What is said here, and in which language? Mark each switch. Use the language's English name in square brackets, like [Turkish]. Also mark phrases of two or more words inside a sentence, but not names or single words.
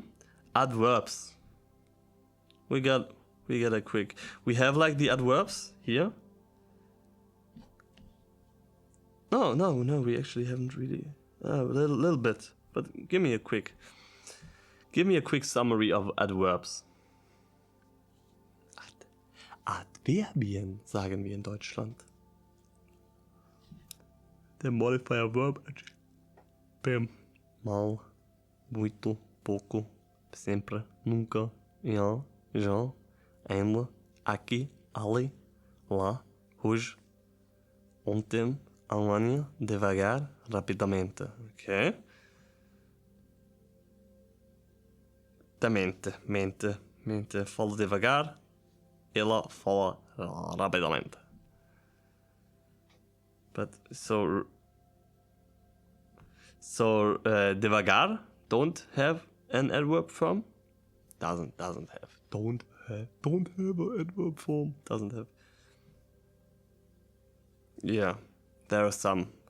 [English] Adverbs. We got a quick. We have like the adverbs here. No, we actually haven't really. A little bit, but give me a quick summary of adverbs. [German] Adverbien sagen wir in Deutschland. [English] Der modifier verb. Bam. Mal. [Portuguese] Muito, pouco, sempre, nunca, já, ainda, aqui, ali, lá, hoje, ontem, amanhã, devagar, rapidamente. Ok? Mente, fala devagar, ela fala rapidamente. [English] But so devagar don't have an adverb form. Doesn't have. Don't have an adverb form. Doesn't have. Yeah, there are some.